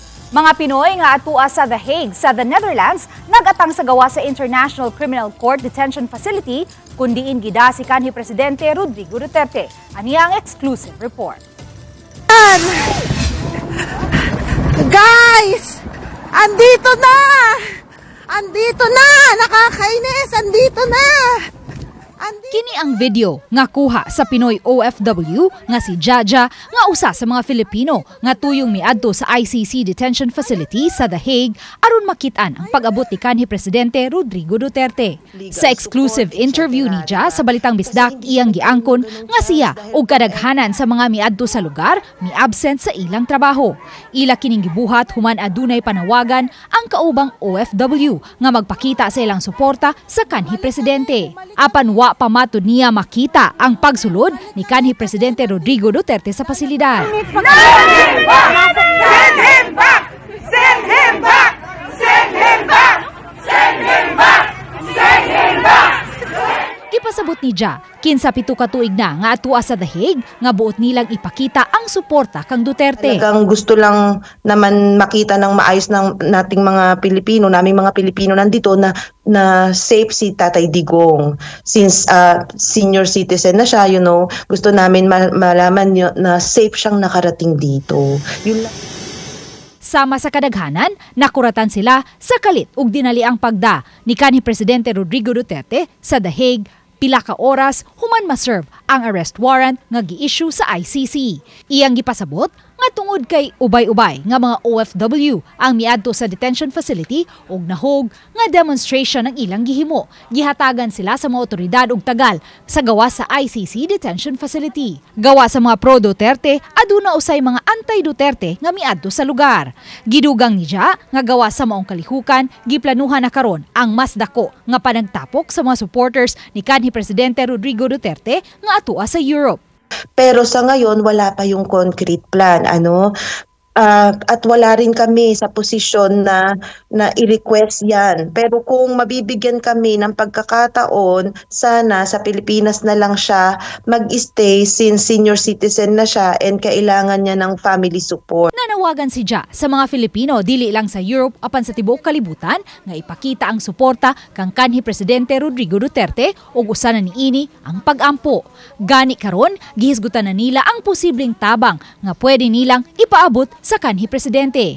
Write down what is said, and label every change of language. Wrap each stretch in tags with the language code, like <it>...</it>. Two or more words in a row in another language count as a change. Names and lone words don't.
<ceb>Mga Pinoy nga atua sa The Hague sa the Netherlands nagatang sa gawa sa International Criminal Court Detention Facility kundiin gida si kanhi Presidente Rodrigo Duterte. Aniya ang</ceb> <en>exclusive report. Guys!</en> <tl>Andito na! Andito na! Nakakainis! Andito na!</tl> <ceb>Kini ang video nga kuha sa Pinoy OFW nga si Jaja nga usa sa mga Filipino nga tuyong miadto sa ICC Detention Facility sa The Hague aron makitaan ang pag-abot ni kanhi Presidente Rodrigo Duterte. Sa</ceb> <en>exclusive interview</en> <ceb>ni Ja sa Balitang Bisdak, iyang giangkon nga siya og kadaghanan sa mga miadto sa lugar mi-absent sa ilang trabaho. Ila kining gibuhat human adunay panawagan ang kaubang OFW nga magpakita sa ilang suporta sa kanhi Presidente. Apan wa pa matud niya makita ang pagsulod ni kanhi Presidente Rodrigo Duterte sa pasilidad.</ceb> <en>Send him back! Send him back! Send him back! Send him back! Send him back! Send him back!</en> <ceb>Gipasabot ni Ja, kinsa pito ka tuig na nga atua sa The Hague nga buot nilang ipakita ang suporta kang Duterte.</ceb> <tl>Talagang gusto lang naman makita ng maayos ng nating mga Pilipino, naming mga Pilipino nandito na safe si Tatay Digong. Since</tl> <en>senior citizen</en> <tl>na siya, gusto namin malaman na safe siyang nakarating dito. Yun lang.</tl> <ceb>Sama sa kadaghanan, nakuratan sila sa kalit ug dinali ang pagda ni kanhi Presidente Rodrigo Duterte sa The Hague pila ka oras human ma-serve ang</ceb> <en>arrest warrant</en> <ceb>nga gi-issue sa ICC. Iyang gipasabot nga tungod kay ubay-ubay nga mga OFW ang miadto sa</ceb> <en>detention facility</en> <ceb>ug nahog nga demonstration ang ilang gihimo. Gihatagan sila sa mga otoridad ug tagal sa gawa sa ICC</ceb> <en>detention facility.</en> <ceb>Gawa sa mga pro-Duterte, aduna usay mga anti-Duterte nga miadto sa lugar. Gidugang ni Ja nga gawa sa maong kalihukan, giplanuhan na karon ang mas dako nga panagtapok sa mga supporters ni kanhi Presidente Rodrigo Duterte nga atua sa Europe.</ceb> <tl>Pero sa ngayon, wala pa yung concrete plan. At wala rin kami sa posisyon na i-request yan. Pero kung mabibigyan kami ng pagkakataon, sana sa Pilipinas na lang siya mag-stay since</tl> <en>senior citizen</en> <tl>na siya and kailangan niya ng</tl> <en>family support.</en> <ceb>Nanawagan si Ja sa mga Filipino dili lang sa Europe apan sa tibuok kalibutan nga ipakita ang suporta kang kanhi Presidente Rodrigo Duterte ug usa na niini ang pag-ampo. Gani karon gihisgutan na nila ang posibleng tabang nga pwede nilang ipaabot sa kanhi Presidente.</ceb>